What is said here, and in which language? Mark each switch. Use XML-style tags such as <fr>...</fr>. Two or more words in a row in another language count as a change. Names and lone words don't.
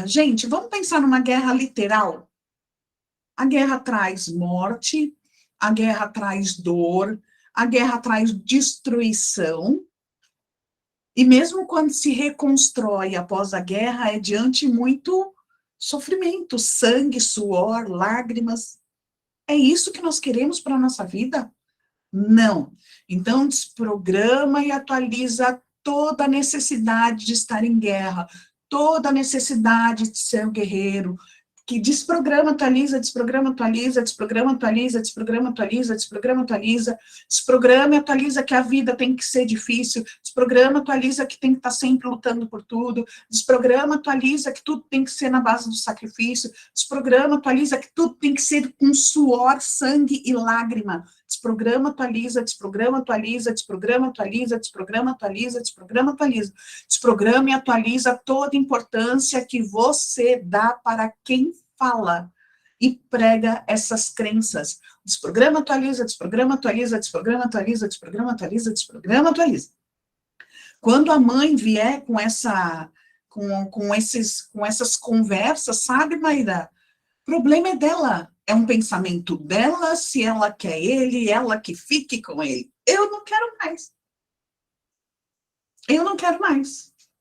<pt>Gente, vamos pensar numa guerra literal. A guerra traz morte, a guerra traz dor, a guerra traz destruição, e mesmo quando se reconstrói após a guerra, é diante muito sofrimento, sangue, suor, lágrimas. É isso que nós queremos para a nossa vida? Não. Então, desprograma e atualiza toda a necessidade de estar em guerra, toda a necessidade de ser um guerreiro, que desprograma, atualiza, desprograma, atualiza, desprograma, atualiza, desprograma, atualiza, desprograma, atualiza, desprograma e atualiza que a vida tem que ser difícil, desprograma, atualiza que tem que estar sempre lutando por tudo, desprograma, atualiza que tudo tem que ser na base do sacrifício, desprograma, atualiza que tudo tem que ser com suor, sangue e lágrima, desprograma, atualiza, desprograma, atualiza, desprograma, atualiza, desprograma, atualiza, desprograma, atualiza, desprograma e atualiza toda a importância que você dá para quem fala e prega essas crenças. Desprograma, atualiza, desprograma, atualiza, desprograma, atualiza, desprograma, atualiza, desprograma, atualiza. Quando a mãe vier com essas conversas, sabe, Maíra? O problema é dela. É um pensamento dela, se ela quer ele, ela que fique com ele. Eu não quero mais. Eu não quero mais.</pt>